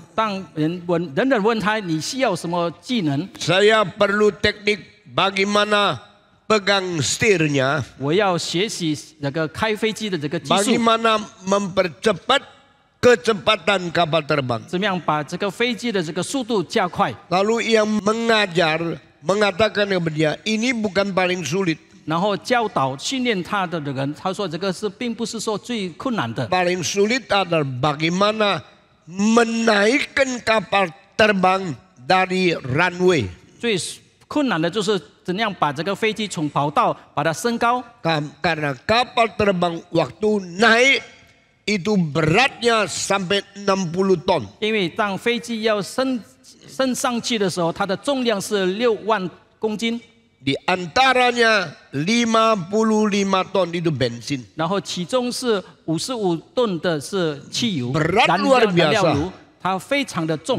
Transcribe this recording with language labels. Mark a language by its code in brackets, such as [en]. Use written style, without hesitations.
[zh] 当人问他你需要什么技能， [id] Saya perlu teknik bagaimana pegang setirnya, [zh] 我要学习那个开飞机的这个技术， [id] bagaimana mempercepat kecepatan kapal terbang. [zh] 怎么样把这个飞机的这个速度加快。 [id] Lalu yang mengajar mengatakan kepada dia, ini bukan paling sulit. [zh] 然后教导训练他的人，他说这个是并不是说最困难的， [id] Paling sulit adalah bagaimana menaikkan kapal terbang dari runway. [zh] 最困难的就是怎样把这个飞机从跑道把它升高， [id] Karena kapal terbang waktu naik itu beratnya sampai 60 ton. [zh] 因为当飞机要升上去的时候，它的重量是6万公斤， [id] Di antaranya 55 ton itu bensin. [zh] 然后其中是55吨的是汽油， [id] Berat [zh] 燃 [id] luar [zh] 料 [id] biasa. [zh] 油，它非常的重。